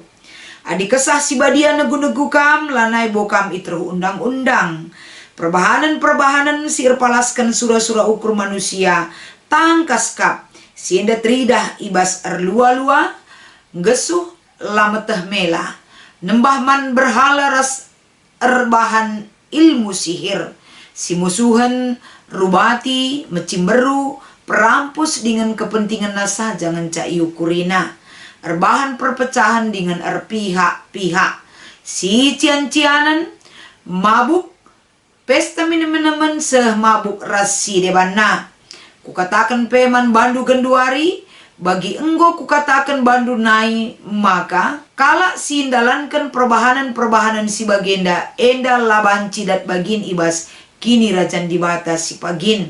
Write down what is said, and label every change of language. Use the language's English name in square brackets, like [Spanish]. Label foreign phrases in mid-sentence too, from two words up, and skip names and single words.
[Batak Karo] Adi kesah si badia negu-negu kam lanai bokam itruh undang-undang. Perbahanan-perbahanan si erpalaskan surah-surah ukur manusia. Tangkas kap. Si enda tridah ibas erlua-lua. Gesuh lameteh mela. Nembah man berhala ras erbahan ilmu sihir. Si musuhan rubati, mecimberu, perampus dengan kepentingan nasa jangan cak yukurina. Erbahan perpecahan dengan erpihak-pihak. Si cian-cianan, mabuk, pesta minum-minuman seh mabuk rasi debana. Kukatakan peman bandu genduari, bagi enggo kukatakan bandu nai maka kala sindalankan perbahanan-perbahanan si bagenda enda laban cidat bagin ibas kini rajan dibata si pagin.